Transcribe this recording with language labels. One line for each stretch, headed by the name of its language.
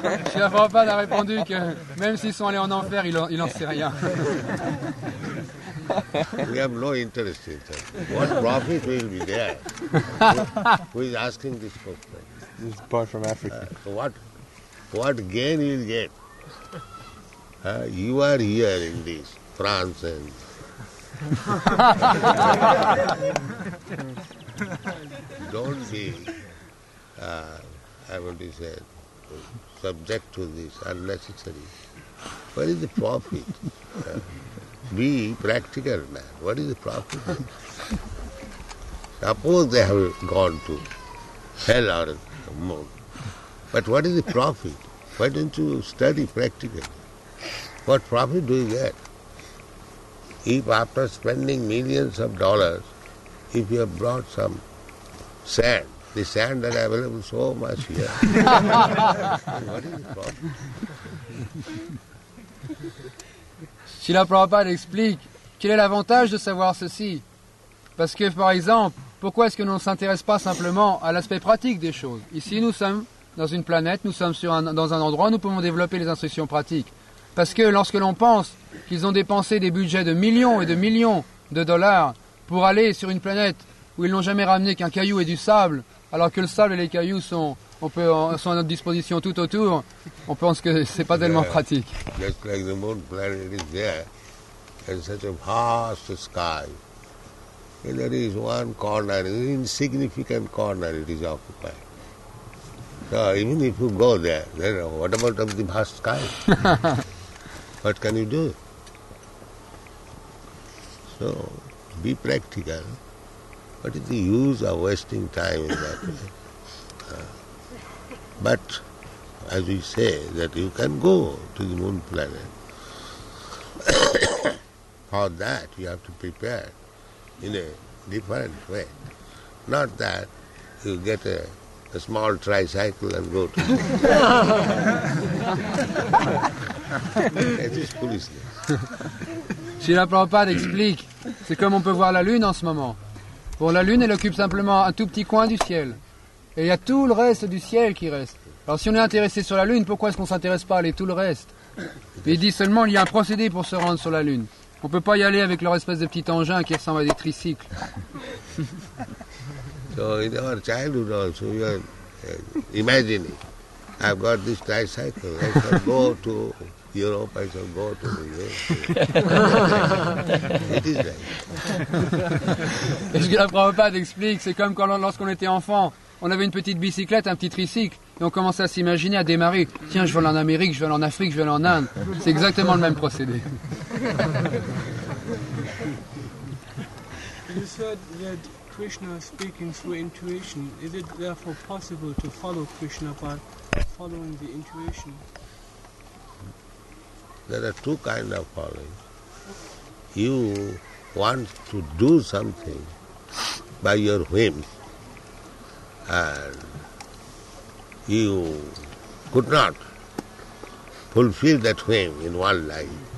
French: Srila Prabhupada a répondu que même s'ils sont allés en enfer, il en sait rien.
English: We have no interest in that. What profit will be there? Who is asking this question? This is part from Africa. What gain you will get? You are here in this France and don't be I want to say, subject to this, unnecessary. What is the profit? Be practical, man. What is the profit? Suppose they have gone to hell or moon. But what is the profit? Why don't you study practically? What profit do you get? If after spending millions of dollars, if you have brought some sand, the sand that is available so much here, what is the profit?
French: Srila Prabhupada explique quel est l'avantage de savoir ceci. Parce que, par exemple, pourquoi est-ce que nous ne s'intéressons pas simplement à l'aspect pratique des choses? Ici, nous sommes dans une planète, nous sommes dans un endroit où nous pouvons développer les instructions pratiques. Parce que lorsque l'on pense qu'ils ont dépensé des budgets de millions et de millions de dollars pour aller sur une planète où ils n'ont jamais ramené qu'un caillou et du sable, alors que le sable et les cailloux sont à notre disposition tout autour, on pense que c'est pas tellement pratique.
English: Just like the moon planet is there, in such a vast sky. And there is one corner, an insignificant corner it is occupied. So even if you go there, then what about of the vast sky? What can you do? So be practical. What is the use of wasting time in that way? But as we say, that you can go to the moon planet. For that you have to prepare in a different way. Not that you get a small tricycle and go to That is foolishness.
French: Srila Prabhupada explique, c'est comme on peut voir la Lune en ce moment. Bon, la Lune, elle occupe simplement un tout petit coin du ciel. Et il y a tout le reste du ciel qui reste. Alors si on est intéressé sur la Lune, pourquoi est-ce qu'on ne s'intéresse pas à aller tout le reste? Et il dit seulement il y a un procédé pour se rendre sur la Lune. On ne peut pas y aller avec leur espèce de petit engin qui ressemble à des tricycles.
English: So in our childhood also we are imagining, I've got this tricycle, I shall go to Europe, I shall go to the US. It is right.
French: Et ce que la Prabhupada explique, c'est comme quand lorsqu'on était enfant, on avait une petite bicyclette, un petit tricycle, et on commençait à s'imaginer, à démarrer. Tiens, je vais aller en Amérique, je vais aller en Afrique, je vais aller en Inde. C'est exactement le même procédé.
English: You said that Krishna speaking through intuition. Is it therefore possible to follow Krishna by following the intuition? There are two kinds of following. You want to do something by your whim, and you could not fulfill that whim in one life.